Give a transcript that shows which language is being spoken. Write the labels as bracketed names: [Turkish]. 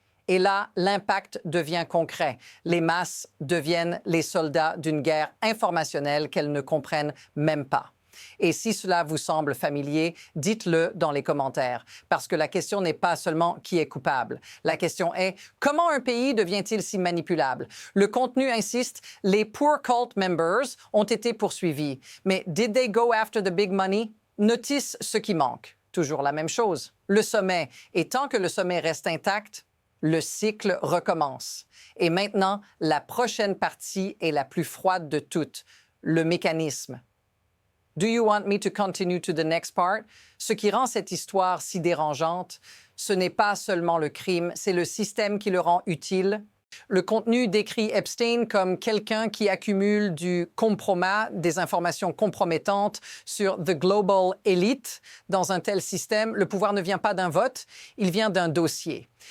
[French] Et là, l'impact devient concret. Les masses deviennent les soldats d'une guerre informationnelle qu'elles ne comprennent même pas. Et si cela vous semble familier, dites-le dans les commentaires, parce que la question n'est pas seulement qui est coupable. La question est comment un pays devient-il si manipulable? Le contenu insiste, les [English] poor cult members [French] ont été poursuivis. Mais [English] did they go after the big money? [French] Notice ce qui manque. Toujours la même chose. Le sommet. Et tant que le sommet reste intact, le cycle recommence. Et maintenant, la prochaine partie est la plus froide de toutes, le mécanisme. [English] Do you want me to continue to the next part? [French] Ce qui rend cette histoire si dérangeante, ce n'est pas seulement le crime, c'est le système qui le rend utile. Le contenu décrit Epstein comme quelqu'un qui accumule du compromat, des informations compromettantes sur [English] the global elite. [French] Dans un tel système, le pouvoir ne vient pas d'un vote, il vient d'un dossier.